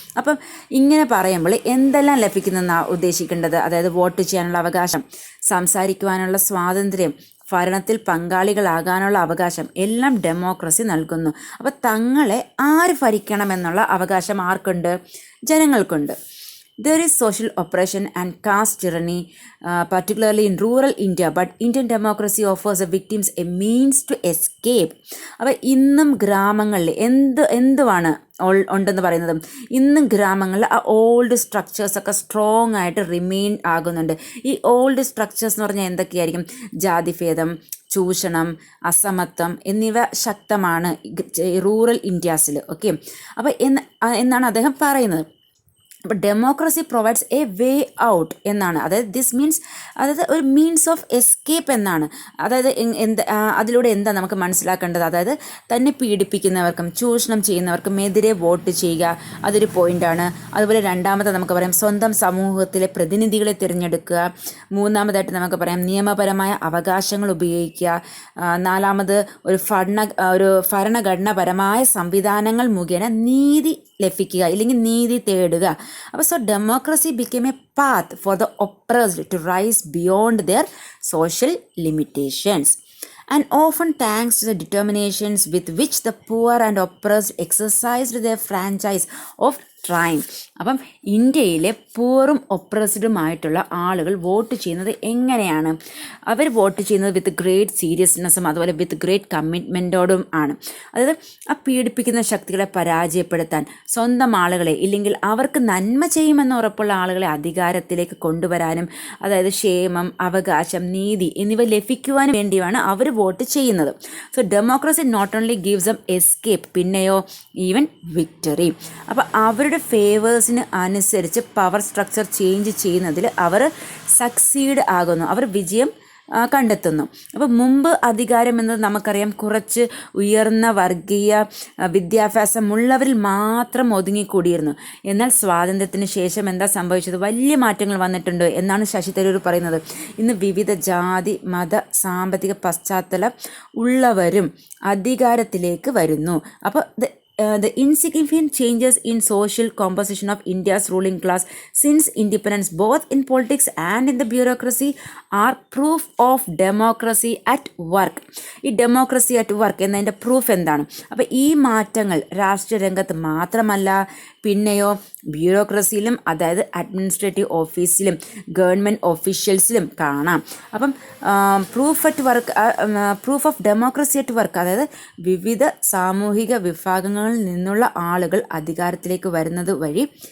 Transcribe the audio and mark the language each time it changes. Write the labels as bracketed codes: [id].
[ml] അപ്പം ഇങ്ങനെ പറയുമ്പോൾ എന്തെല്ലാം ലഭിക്കുന്നെന്നാണ് ഉദ്ദേശിക്കേണ്ടത്? അതായത് വോട്ട് ചെയ്യാനുള്ള അവകാശം, സംസാരിക്കുവാനുള്ള സ്വാതന്ത്ര്യം, ഭരണത്തിൽ പങ്കാളികളാകാനുള്ള അവകാശം എല്ലാം ഡെമോക്രസി നൽകുന്നു. അപ്പോൾ തങ്ങളെ ആര് ഭരിക്കണമെന്നുള്ള അവകാശം ആർക്കുണ്ട്? ജനങ്ങൾക്കുണ്ട്. [en] There is social oppression and caste tyranny, particularly in rural India, but Indian democracy offers the victims a means to escape. [ml] അപ്പോൾ ഇന്നും ഗ്രാമങ്ങളിൽ എന്തുവാണ് ഉണ്ടെന്ന് പറയുന്നത്? ഇന്നും ഗ്രാമങ്ങളിൽ ആ ഓൾഡ് സ്ട്രക്ചേഴ്സൊക്കെ സ്ട്രോങ് ആയിട്ട് റിമെയിൻ ആകുന്നുണ്ട്. ഈ ഓൾഡ് സ്ട്രക്ചേഴ്സ് എന്ന് പറഞ്ഞാൽ എന്തൊക്കെയായിരിക്കും? ജാതിഭേദം, ചൂഷണം, അസമത്വം എന്നിവ ശക്തമാണ് റൂറൽ ഇന്ത്യാസിൽ. ഓക്കെ, അപ്പോൾ എന്നാണ് അദ്ദേഹം പറയുന്നത്. അപ്പോൾ [en] democracy provides a way out [ml] എന്നാണ്. അതായത് ദിസ് മീൻസ്, അതായത് ഒരു മീൻസ് ഓഫ് എസ്കേപ്പ് എന്നാണ്. അതായത് അതിലൂടെ എന്താ നമുക്ക് മനസ്സിലാക്കേണ്ടത്? അതായത് തന്നെ പീഡിപ്പിക്കുന്നവർക്കും ചൂഷണം ചെയ്യുന്നവർക്കും എതിരെ വോട്ട് ചെയ്യുക, അതൊരു പോയിൻ്റാണ്. അതുപോലെ രണ്ടാമത്തെ നമുക്ക് പറയാം സ്വന്തം സമൂഹത്തിലെ പ്രതിനിധികളെ തിരഞ്ഞെടുക്കുക. മൂന്നാമതായിട്ട് നമുക്ക് പറയാം നിയമപരമായ അവകാശങ്ങൾ ഉപയോഗിക്കുക. നാലാമത് ഒരു ഭരണഘടനാപരമായ സംവിധാനങ്ങൾ മുഖേന നീതി ലഭിക്കുക, ഇല്ലെങ്കിൽ നീതി തേടുക. [en] അപ്പോൾ so democracy became a path for the oppressed to rise beyond their social limitations, and often thanks to the determinations with which the poor and oppressed exercised their franchise of time. [ml] അപ്പം ഇന്ത്യയിലെ പൂറും ഒപ്രസ്ഡുമായിട്ടുള്ള ആളുകൾ വോട്ട് ചെയ്യുന്നത് എങ്ങനെയാണ്? അവർ vote ചെയ്യുന്നത് with great സീരിയസ്നെസ്സും അതുപോലെ with great കമ്മിറ്റ്മെൻറ്റോടും ആണ്. അതായത് ആ പീഡിപ്പിക്കുന്ന ശക്തികളെ പരാജയപ്പെടുത്താൻ, സ്വന്തം ആളുകളെ ഇല്ലെങ്കിൽ അവർക്ക് നന്മ ചെയ്യുമെന്ന് ഉറപ്പുള്ള ആളുകളെ അധികാരത്തിലേക്ക് കൊണ്ടുവരാനും, അതായത് ക്ഷേമം, അവകാശം, നീതി എന്നിവ ലഭിക്കുവാനും വേണ്ടിയാണ് അവർ വോട്ട് ചെയ്യുന്നത്. [en] So democracy not only gives them escape, പിന്നെയോ even victory. [ml] അപ്പോൾ അവരുടെ ഫേവേഴ്സിന് അനുസരിച്ച് പവർ സ്ട്രക്ചർ ചേഞ്ച് ചെയ്യുന്നതിൽ അവർ സക്സീഡ് ആകുന്നു, അവർ വിജയം കണ്ടെത്തുന്നു. അപ്പോൾ മുമ്പ് അധികാരം എന്നത് നമുക്കറിയാം കുറച്ച് ഉയർന്ന വർഗീയ വിദ്യാഭ്യാസമുള്ളവരിൽ മാത്രം ഒതുങ്ങിക്കൂടിയിരുന്നു. എന്നാൽ സ്വാതന്ത്ര്യത്തിന് ശേഷം എന്താ സംഭവിച്ചത്? വലിയ മാറ്റങ്ങൾ വന്നിട്ടുണ്ട് എന്നാണ് ശശി തരൂർ പറയുന്നത്. ഇന്ന് വിവിധ ജാതി, മത, സാമ്പത്തിക പശ്ചാത്തലം ഉള്ളവരും അധികാരത്തിലേക്ക് വരുന്നു. [en] അപ്പോൾ the insignificant changes in social composition of India's ruling class since independence, both in politics and in the bureaucracy, are proof of democracy at work. [ml] ഈ ഡെമോക്രസി അറ്റ് വർക്ക് എന്നതിൻ്റെ പ്രൂഫ് എന്താണ്? അപ്പോൾ ഈ മാറ്റങ്ങൾ രാഷ്ട്രീയ രംഗത്ത് മാത്രമല്ല, പിന്നെയോ ബ്യൂറോക്രസിയിലും, അതായത് അഡ്മിനിസ്ട്രേറ്റീവ് ഓഫീസിലും ഗവൺമെൻറ് ഓഫീഷ്യൽസിലും കാണാം. അപ്പം proof of democracy at work, അതായത് വിവിധ സാമൂഹിക വിഭാഗങ്ങളിൽ നിന്നുള്ള ആളുകൾ അധികാരത്തിലേക്ക് വരുന്നത് വഴി